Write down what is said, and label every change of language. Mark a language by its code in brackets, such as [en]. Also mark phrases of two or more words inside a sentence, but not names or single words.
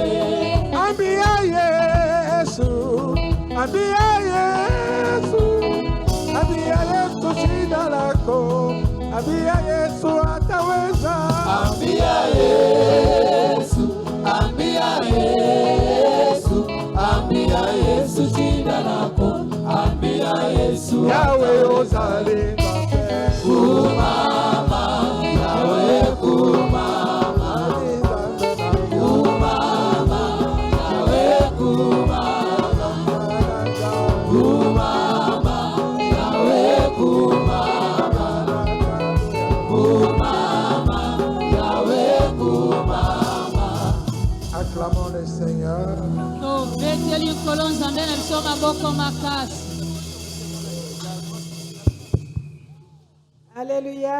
[sw] Ambia Yesu, ambia Yesu, ambia Yesu shida lako. Ambia Yesu ataweza. Ambia Yesu, ambia Yesu, ambia Yesu shida lako. Ambia Yesu [ln] Yahweh ozalinda kumama, Yahweh kumama, kumama, Yahweh kumama, kumama, Yahweh kumama. [fr] Acclamons le Seigneur. Alléluia.